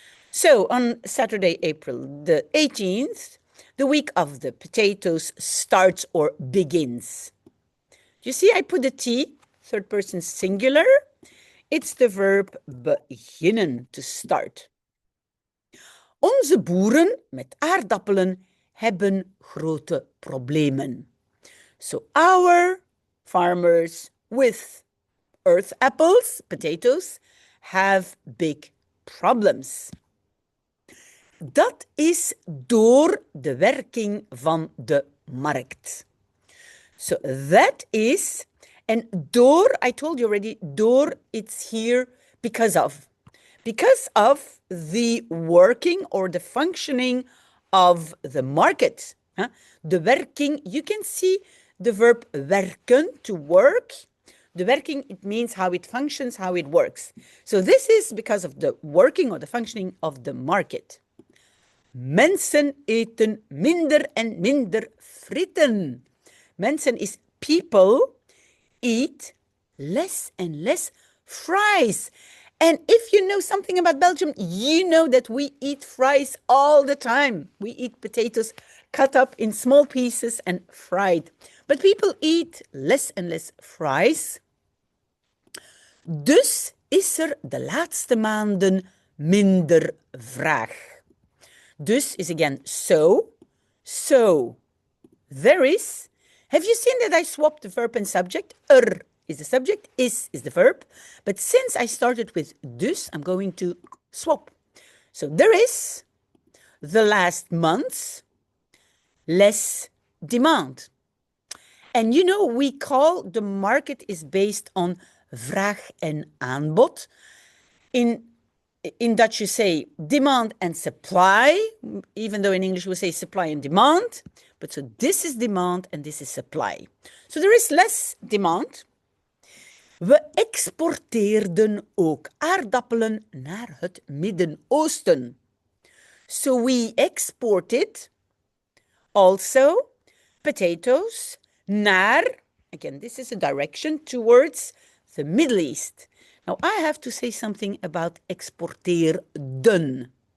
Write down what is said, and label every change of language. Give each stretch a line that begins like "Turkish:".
English: So on Saturday, April the 18th, the week of the potatoes starts or begins. You see, I put the T, third person singular. It's the verb beginnen, to start.
Dutch: Onze boeren met aardappelen hebben grote problemen.
English: So our farmers with earth apples, potatoes, have big problems.
Dutch: Dat is door de werking van de markt.
English: So that is, and door, I told you already, door, it's here because of the working or the functioning of the market. The werking, you can see the verb werken, to work. The werking, it means how it functions, how it works. So this is because of the working or the functioning of the market.
Dutch: Mensen eten minder en minder frieten.
English: Mensen is people eat less and less fries. And if you know something about Belgium, you know that we eat fries all the time. We eat potatoes cut up in small pieces and fried. But people eat less and less fries.
Dutch: Dus is de laatste maanden minder vraag. Dus is
English: again so. So there is. Have you seen that I swapped the verb and subject? Is the subject, is the verb. But since I started with dus, I'm going to swap. So there is the last month's less demand. And you know, we call the market is based on
Dutch: vraag en aanbod.
English: In Dutch, you say demand and supply, even though in English we say supply and demand. But so this is demand and this is supply. So there is less demand.
Dutch: We exporteerden ook aardappelen naar het Midden-Oosten.
English: So we exported also potatoes naar, again, this is a direction towards the Middle East. Now I have to say something about exporteerden.